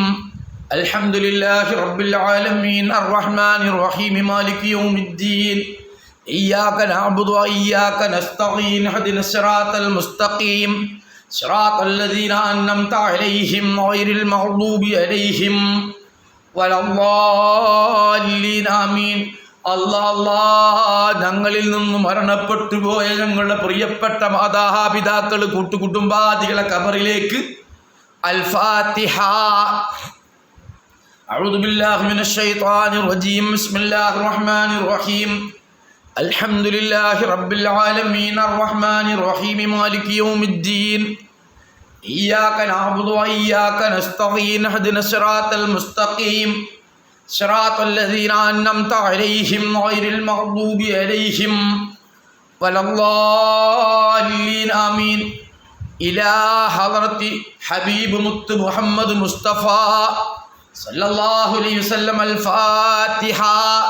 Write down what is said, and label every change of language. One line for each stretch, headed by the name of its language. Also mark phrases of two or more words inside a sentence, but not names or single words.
Arabic: الحمد لله رب العالمين الرحمن الرحيم مالك يوم الدين إياك نعبد وإياك نستعين اهدنا الصراط المستقيم صراط الذين أنعمت عليهم غير المغضوب عليهم ولا الضالين آمين.
Malayalam: ഞങ്ങളിൽ നിന്നും മരണപ്പെട്ടു പോയ ഞങ്ങളുടെ പ്രിയപ്പെട്ട മാതാപിതാക്കൾ കൂട്ടുകുടുംബാദികളെ ഖബറിലേക്ക് അൽ-ഫാത്തിഹ.
Arabic: أعوذ بالله من الشيطان الرجيم. بسم الله الرحمن الرحيم. الحمد لله رب العالمين الرحمن الرحيم مالك يوم الدين إياك نعبد وإياك نستعين اهدنا الصراط المستقيم صراط الذين أنعمت عليهم غير المغضوب عليهم ولا الضالين آمين إلى حضرة حبيب مت محمد مصطفى صلى الله عليه وسلم الفاتحة.